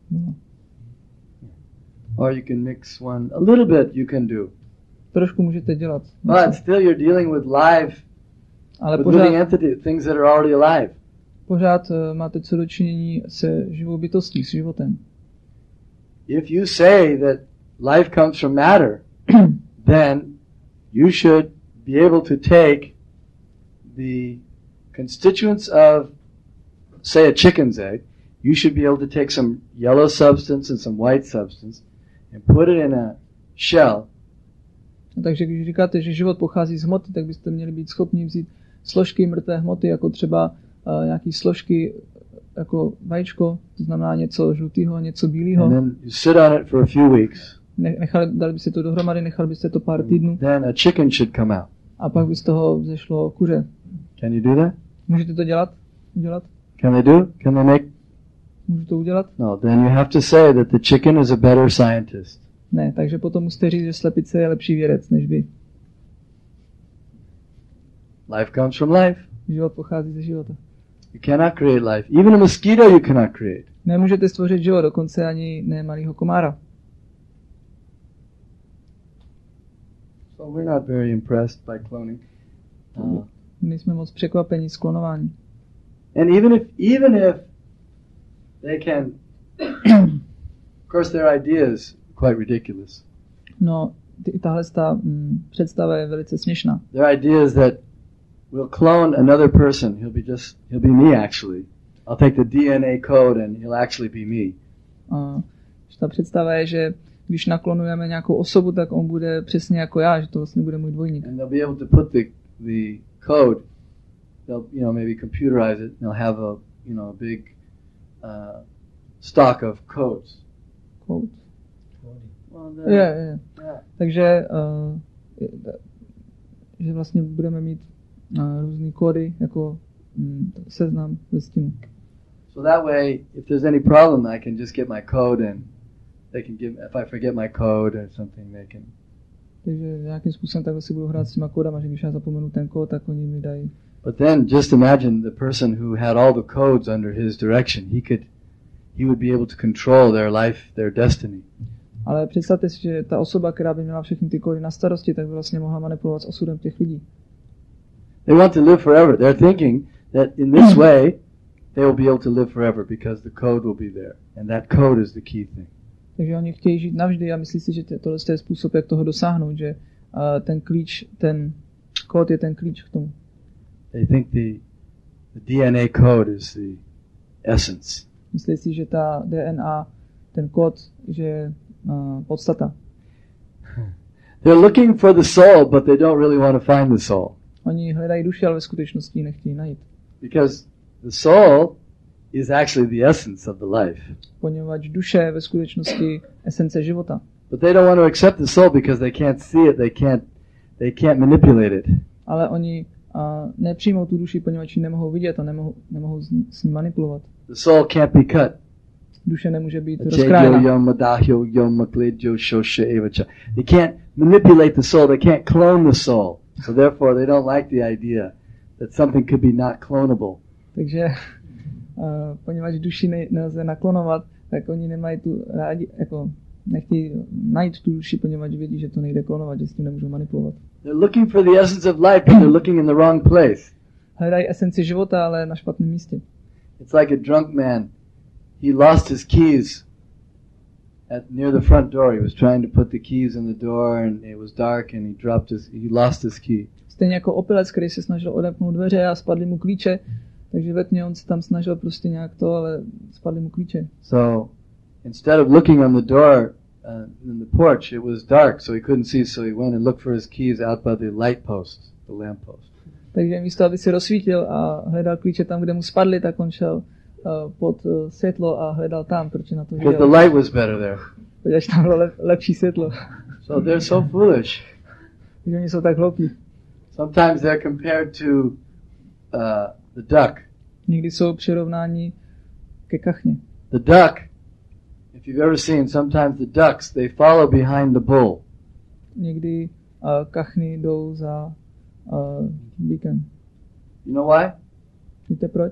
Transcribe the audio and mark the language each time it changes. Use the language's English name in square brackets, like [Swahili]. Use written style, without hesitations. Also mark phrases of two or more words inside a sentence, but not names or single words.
[English] Or you can mix one, a little bit you can do. [Czech] Trošku můžete dělat. [English] But still you're dealing with live, [Czech] ale [English] with living entity, things that are already alive. [Czech] Pořád máte co dočinění se živou bytostí, s životem. [English] If you say that life comes from matter, then you should be able to take the constituents of, say, a chicken's egg. You should be able to take some yellow substance and some white substance and put it in a shell. [Czech] Takže když říkáte, že život pochází z hmoty, tak byste měli být schopni vzít složky mrtvé hmoty, jako třeba nějaký složky jako vajíčko, to znamená něco žlutého, něco bílého. [English] And then you sit on it for a few weeks. [Czech] Dali byste to dohromady, nechali byste to pár týdnů. [English] Then a chicken should come out. [Czech] A pak by z toho vzešlo kuře. [English] Can you do that? [Czech] Můžete to udělat? [English] Can they make? [Czech] Můžu to udělat? [English] No, then you have to say that the chicken is a better scientist. [Czech] Ne, takže potom musíte říct, že slepice je lepší vědec než vy. [English] Life comes from life. [Czech] Život pochází ze života. [English] You cannot create life. Even a mosquito you cannot create. [Czech] Nemůžete stvořit život, dokonce ani ne malýho komára. [English] So we're not very impressed by cloning. [Czech] Nejsme moc překvapení z klonování. [English] And even if they can, of course their idea is quite ridiculous. [Czech] No, tahle představa je velice směšná. [English] Their idea is that we'll clone another person. He'll be me actually. I'll take the DNA code and he'll actually be me. [Czech] Ta představa je, že když naklonujeme nějakou osobu, tak on bude přesně jako já, že to vlastně bude můj dvojník. [English] And they'll be able to put the code. They'll maybe computerize it. They'll have a big stock of codes. Code? Well, yeah. [Czech] Takže že vlastně budeme mít různý kódy jako seznam listinu. [English] So that way, if there's any problem, I can just get my code and they can give, if I forget my code or something, they can. [Czech] Takže nějakým způsobem takhle si budu hrát s těma kódama, že když já zapomenu ten kód, tak oni mi dají. [English] But then just imagine the person who had all the codes under his direction. He would be able to control their life, their destiny. [Czech] Ale představte si, že ta osoba, která by měla všechny ty kódy na starosti, tak by vlastně mohla manipulovat s osudem těch lidí. [English] They want to live forever. They're thinking that in this way they will be able to live forever because the code will be there. And that code is the key thing. [Czech] Takže oni chtějí žít navždy a myslí si, že tohle je způsob, jak toho dosáhnout, že ten klíč, ten kód je ten klíč k tomu. [English] They think the DNA code is the essence. [Czech] Myslí si, že ta DNA, ten kód, že je podstata. [English] They're looking for the soul, but they don't really want to find the soul. [Czech] Oni hledají duši, ale ve skutečnosti ji nechtějí najít. [English] Because the soul is actually the essence of the life. [Czech] Poněvadž duše je ve skutečnosti esence života. [English] But they don't want to accept the soul because they can't see it, they can't manipulate it. [Czech] Ale oni nepřijmou tu duši, poněvadž ji nemohou vidět a nemohou s ní manipulovat. [English] The soul can't be cut. [Czech] Duše nemůže být rozkrájena. [English] They can't manipulate the soul, they can't clone the soul. So therefore they don't like the idea that something could be not clonable. [Czech] Takže poněvadž duši nelze naklonovat, tak oni nemají tu rádi, jako nechtějí najít tu duši, poněvadž vědí, že to nejde klonovat, že s tím nemůžou manipulovat. [English] They're looking for the essence of life, but they're looking in the wrong place. [Czech] Hledají esenci života, ale na špatném místě. [English] It's like a drunk man. He lost his keys near the front door. He was trying to put the keys in the door and it was dark and he lost his key. [Czech] Stejně jako opilec, který se snažil odepnout dveře a spadly mu klíče, takže ve tmě on se tam snažil prostě nějak to, ale spadly mu klíče. [English] So instead of looking on the door in the porch, it was dark, so he couldn't see, so he went and looked for his keys out by the light post, the lamp post. [Czech] Takže místo, aby si rozsvítil a hledal klíče tam, kde mu spadly, tak on šel pod světlo a hledal tam, proč na to viděl. [English] Because the light was better there. [Czech] Protože tam bylo lepší světlo. [English] So they're so foolish. [Czech] Takže oni jsou tak hloupí. [English] Sometimes they're compared to the duck. [Czech] Někdy jsou přirovnáni ke kachně. [English] The duck, if you've ever seen, sometimes the ducks, they follow behind the bull. [Czech] Někdy kachny jdou za býkem. [English] You know why? [Czech] Víte proč?